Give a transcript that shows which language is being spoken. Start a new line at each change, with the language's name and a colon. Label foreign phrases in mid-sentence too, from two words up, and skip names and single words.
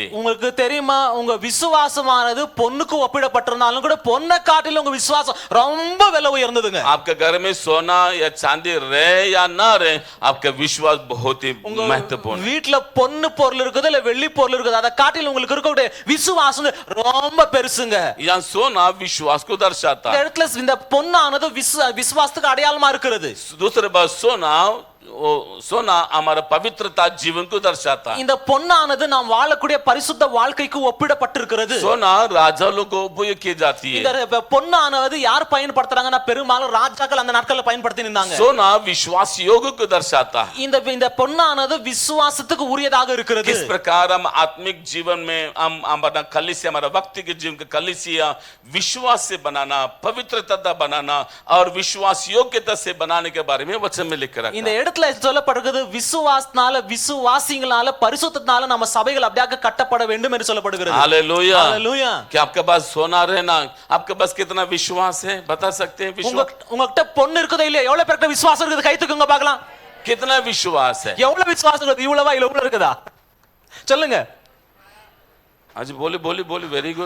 Tamil: உங்களுக்கு தெரியுமா, உங்க விசுவாசமானது பொன்னுக்கு ஒப்பிடப்பட்டிருந்தாலும் கூட பொன்னை காட்டிலும் உங்க விசுவாசம் ரொம்ப விலை உயர்ந்ததுங்க.
Hindi: आपके घर में सोना या चांदी रहे या ना रहे, आपका विश्वास बहुत ही महत्वपूर्ण।
Tamil: வீட்ல பொன்னு பொருள் இருக்குது இல்ல வெள்ளி பொருள் இருக்குது, அதை காட்டிலும் உங்களுக்கு இருக்கக்கூடிய விசுவாசம் ரொம்ப பெருசுங்க.
Hindi: यहाँ सोना विश्वास को दर्शाता
Tamil: இந்த
Hindi: है।
Tamil: இடத்துல இந்த பொன்னானது விசுவாசத்துக்கு அடையாளமா இருக்கிறது.
Hindi: दूसरे बात सोना हमारा पवित्रता जीवन को दर्शाता है।
Tamil: இந்த பொன்னானது நாம் வாழக்கூடிய பரிசுத்த வாழ்க்கைக்கு ஒப்பிடப்பட்டிருக்கிறது.
Hindi: सोना राजा लोगों को उपयोग की जाती है।
Tamil: இந்த பொன்னானது யார் பயன்படுத்துறாங்கன்னா பெரும்பாலும் ராஜாக்கள் அந்த நாட்கள்ல பயன்படுத்தி இருந்தாங்க.
Hindi: सोना विश्वास योग को दर्शाता है।
Tamil: இந்த பொன்னானது விசுவாசத்துக்கு உரியதாக இருக்கிறது.
Hindi: किस प्रकार हम आत्मिक जीवन में हम हमारा कलीसिया, हमारा व्यक्तिगत जीवन का कलीसिया विश्वास से बनाना, पवित्रता बनाना और विश्वास योग्यता से बनाने के बारे में वचन में लिख रखा
Tamil: இந்த
Hindi: है।
Tamil: இடத்துல சொல்லப்படுகிறது விசுவாசனால, விசுவாசிகளால, பரிசுத்தத்தினால நம்ம சபைகள் அப்படியே கட்டப்பட வேண்டும் என்று சொல்லப்படுகிறது.
Hindi: हालेलुया। हालेलुया। क्या आपके पास सोना रहना, आपके पास कितना विश्वास है बता सकते हैं? विश्वास
Tamil: உங்ககிட்ட பொண்ணு இருக்குதா இல்லையா? எவ்வளவு பேருக்கு விசுவாசம் இருக்குது? கை தூக்குங்க பார்க்கலாம்.
Hindi: कितना विश्वास है?
Tamil: எவ்வளவு விசுவாசம் இருக்குது? இவ்வளவா இல்ல இவ்வளவு இருக்குதா? சொல்லுங்க.
Hindi: आज बोली
English: very good.